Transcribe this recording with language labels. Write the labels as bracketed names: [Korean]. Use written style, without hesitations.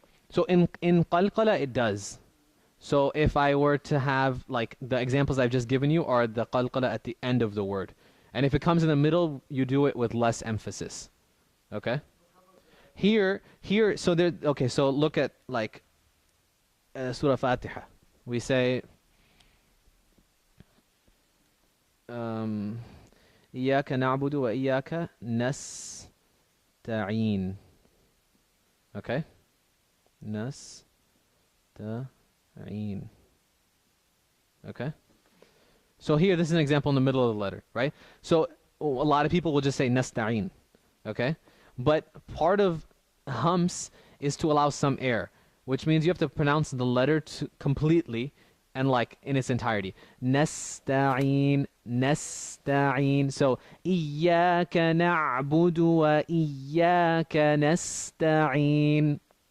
[English] So in qalqala it does. So if I were to have like the examples I've just given you are the qalqala at the end of the word. And if it comes in the middle, you do it with less emphasis. Okay? Here, so there, okay, so look at like Surah Fatiha. We say, um, [Arabic] إياك نعبد وإياك نستعين. [English] Okay? نستعين. Okay? So here, this is an example in the middle of the letter, right? So a lot of people will just say nasta'in, okay? But part of hums is to allow some air, which means you have to pronounce the letter completely and like in its entirety. Nasta'in, nasta'in. [Arabic] So إياك نعبد وإياك نستعين.